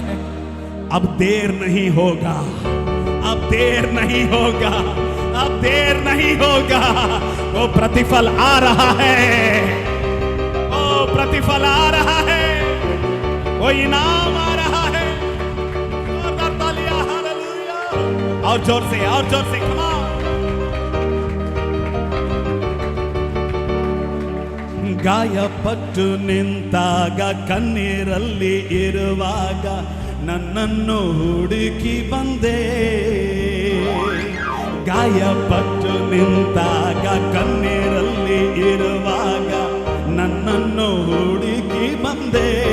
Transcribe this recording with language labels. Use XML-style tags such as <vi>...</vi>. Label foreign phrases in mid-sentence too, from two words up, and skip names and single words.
<hi>अब देर नहीं होगा, अब देर नहीं होगा, अब देर नहीं होगा, वो प्रतिफल आ रहा है, वो प्रतिफल आ रहा है, वो इनाम आ रहा है। जोरदार तालियां, हालेलुया। और जोर से कमा।</hi> <kn>ಗಾಯಪಟ್ಟು ನಿಂತಾಗ ಕಣ್ಣೀರಲ್ಲಿ ಇರುವಾಗ ನನ್ನನ್ನು ಹುಡುಕಿ ಬಂದೆ, ಗಾಯಪಟ್ಟು ನಿಂತಾಗ ಕಣ್ಣೀರಲ್ಲಿ ಇರುವಾಗ ನನ್ನನ್ನು ಹುಡುಕಿ ಬಂದೆ,</kn>